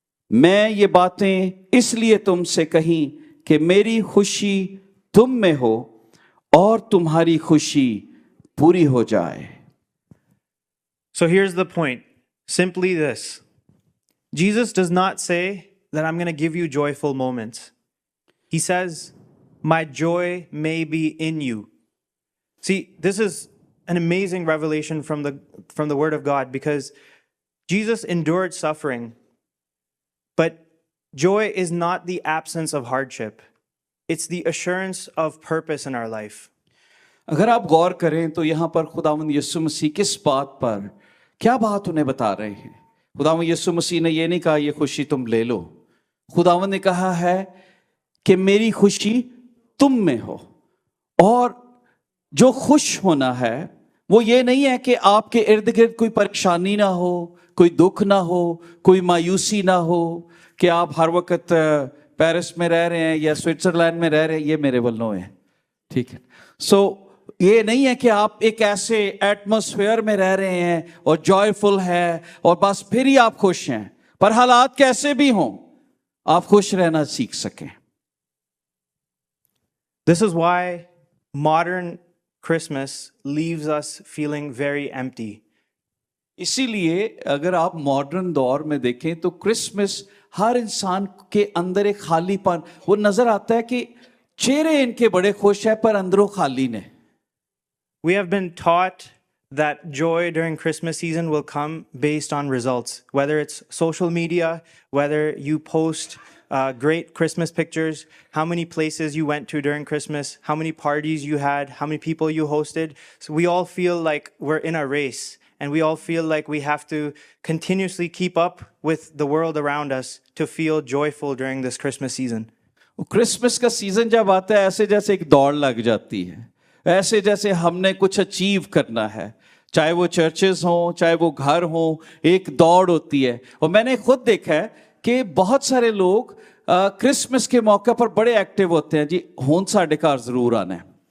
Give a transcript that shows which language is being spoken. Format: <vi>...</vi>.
<hi>मैं ये बातें इसलिए तुमसे कहीं कि मेरी खुशी तुम में हो और तुम्हारी खुशी पूरी हो जाए.</hi> <en>So here's the point. Simply this. Jesus does not say that I'm going to give you joyful moments. He says, my joy may be in you. See, this is an amazing revelation from the Word of God, because Jesus endured suffering, but joy is not the absence of hardship. It's the assurance of purpose in our life.</en> <hi>अगर आप गौर करें तो यहाँ पर खुदावंद यीशु मसीह किस बात पर, क्या बात उन्हें बता रहे हैं। खुदावंद यीशु मसीह ने ये नहीं कहा ये खुशी तुम ले लो। खुदावंद ने कहा है कि मेरी खुशी तुम में हो, और जो खुश होना है वो ये नहीं है कि आपके इर्द गिर्द कोई परेशानी ना हो, कोई दुख ना हो, कोई मायूसी ना हो, कि आप हर वक्त पेरिस में रह रहे हैं या स्विट्जरलैंड में रह रहे हैं, ये मेरे वल्लों है, ठीक है। सो ये नहीं है कि आप एक ऐसे एटमॉस्फेयर में रह रहे हैं और जॉयफुल है और बस फिर ही आप खुश हैं, पर हालात कैसे भी हों आप खुश रहना सीख सकें।</hi> <en>This is why modern Christmas leaves us feeling very empty.</en> <hi>इसीलिए अगर आप मॉडर्न दौर में देखें तो क्रिसमस हर इंसान के अंदर एक खालीपन वो नजर आता है कि चेहरे इनके बड़े खुश है पर</hi> <pa>अंदरों खाली ने।</pa> <en>We have been taught that joy during Christmas season will come based on results, whether it's social media, whether you post great Christmas pictures, how many places you went to during Christmas, how many parties you had, how many people you hosted. So we all feel like we're in a race, and we all feel like we have to continuously keep up with the world around us to feel joyful during this Christmas season.</en> <hi>Christmas का season जब आता है ऐसे जैसे एक दौड़ लग जाती है, ऐसे जैसे हमने कुछ अचीव करना है, चाहे वो चर्चेस हों चाहे वो घर हों, एक दौड़ होती है। और मैंने खुद देखा है कि बहुत सारे लोग क्रिसमस के मौके पर बड़े एक्टिव होते हैं,</hi> <pa>जी हुण साडे घर जरूर आना है।</pa>